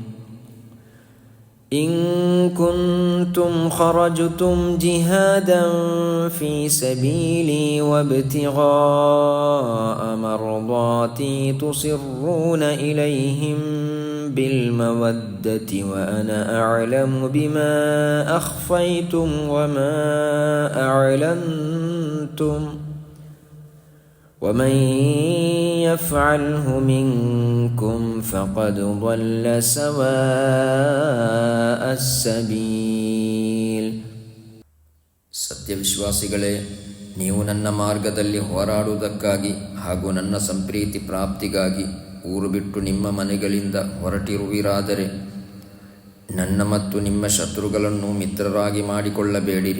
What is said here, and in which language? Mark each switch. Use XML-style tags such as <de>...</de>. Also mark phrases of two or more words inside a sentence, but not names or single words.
<ar>إن كنتم خرجتم جهادا في سبيلي وابتغاء مرضاتي تسرون إليهم بالمودة وأنا أعلم بما أخفيتم وما أعلنتم ومن يفعله منكم فقد ضل سواء السبيل.</ar> <kn>ಸತ್ಯವಿಶ್ವಾಸಿಗಳೇ, ನೀವು ನನ್ನ ಮಾರ್ಗದಲ್ಲಿ ಹೋರಾಡುವುದಕ್ಕಾಗಿ ಹಾಗೂ ನನ್ನ ಸಂಪ್ರೀತಿ ಪ್ರಾಪ್ತಿಗಾಗಿ ಊರು ಬಿಟ್ಟು ನಿಮ್ಮ ಮನೆಗಳಿಂದ ಹೊರಟಿರುವಿರಾದರೆ ನನ್ನ ಮತ್ತು ನಿಮ್ಮ ಶತ್ರುಗಳನ್ನು ಮಿತ್ರರಾಗಿ ಮಾಡಿಕೊಳ್ಳಬೇಡಿರಿ.</kn>